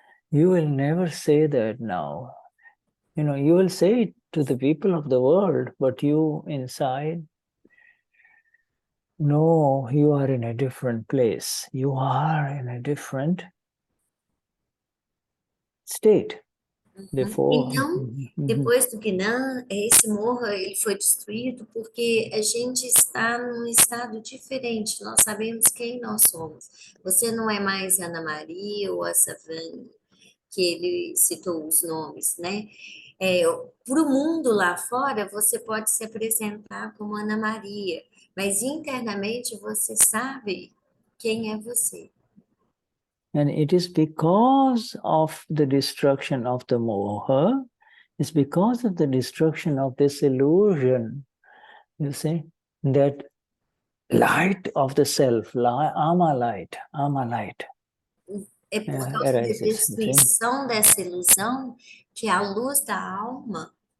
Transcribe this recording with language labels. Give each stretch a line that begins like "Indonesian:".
English: You will never say that now. You will say it to the people of the world, but you inside, no, you are in a different place. You are in a different state. Therefore,
Portuguese: Então, depois do Gnan, esse Moha ele foi destruído porque a gente está num estado diferente. Nós sabemos quem nós somos. Você não é mais Ana Maria ou a Savane, que ele citou os nomes, né? Para o mundo lá fora, você pode se apresentar como Ana Maria, mas internamente você sabe quem é você.
English: And it is because of the destruction of the Moha, it's because of the destruction of this illusion, you see, that light of the self, ama light.
Portuguese: É por causa da destruição dessa ilusão que a luz da alma.